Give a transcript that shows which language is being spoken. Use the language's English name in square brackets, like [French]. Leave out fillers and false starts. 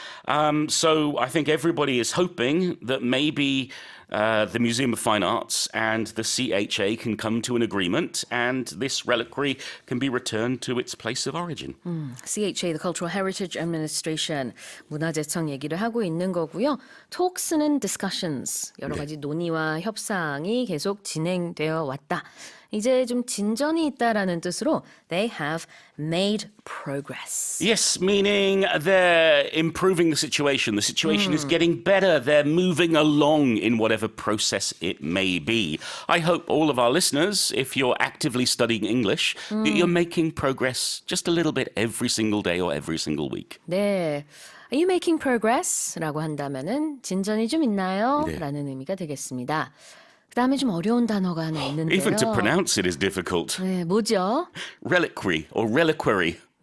[English] So I think everybody is hoping that maybe the Museum of Fine Arts and the CHA can come to an agreement and this reliquary can be returned to its place of origin. [Korean] CHA, the Cultural Heritage Administration, 문화재청 얘기를 하고 있는 거고요. [English] Talks and discussions, [Korean] 여러 가지 논의와 협상이 계속 진행되어 왔다. 이제 좀 진전이 있다라는 뜻으로 [English] they have made progress. Yes, meaning they're improving the situation. The situation is getting better. They're moving along in whatever process it may be. I hope all of our listeners, if you're actively studying English, that you're making progress just a little bit every single day or every single week. [Korean] 네. [English] Are you making progress? [Korean] 라고 한다면은 진전이 좀 있나요? 네. 라는 의미가 되겠습니다. 그 다음에 좀 어려운 단어가 하나 있는데요. [English] Even to pronounce it is difficult. [Korean] 네, 뭐죠? [English] Reliquary or reliquary.